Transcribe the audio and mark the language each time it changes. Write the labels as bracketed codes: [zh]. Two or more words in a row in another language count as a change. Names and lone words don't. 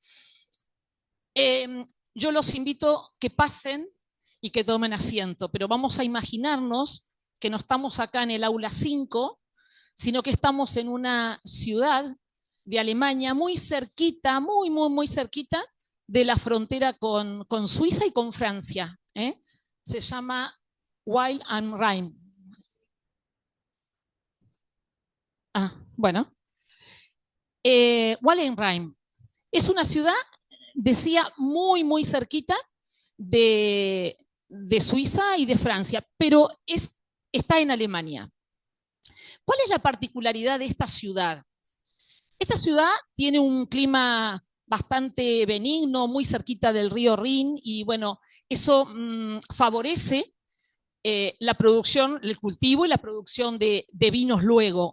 [es] Eh, yo los invito que pasen y que tomen asiento, pero vamos a imaginarnos que no estamos acá en el aula 5, sino que estamos en una ciudad de Alemania muy cerquita, muy cerquita de la frontera con Suiza y con Francia, ¿eh? Se llama Weil am Rhein. Bueno. Weil am Rhein es una ciudad, decía, muy cerquita de Suiza y de Francia, pero está en Alemania. ¿Cuál es la particularidad de esta ciudad? Esta ciudad tiene un clima bastante benigno, muy cerquita del río Rin, y bueno, eso favorece la producción, el cultivo y la producción de vinos luego.